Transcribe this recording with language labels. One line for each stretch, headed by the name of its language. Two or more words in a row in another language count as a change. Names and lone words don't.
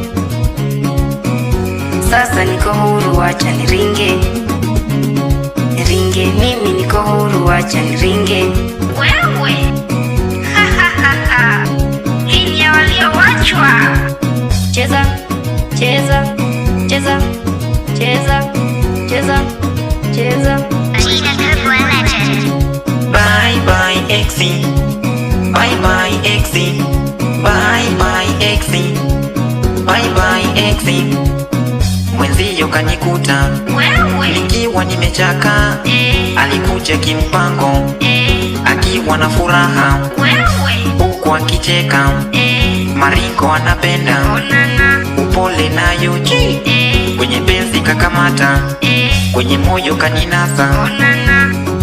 Swahili: Sasa niko huru, wacha niringe, mimi niko huru, wacha niringe. Wewe hii ya walioachwa. Cheza cheza cheza cheza cheza cheza.
English: Bye bye Exi. Bye bye Exi. Bye bye Exi. Bye bye Exi.
Swahili: Mwenzio kanikuta nikiwa nimechaka, alikuja kimpango akiwa na furaha, huku akicheka, maringo anapenda, upole nayo kwenye penzi kakamata, kwenye moyo kaninasa.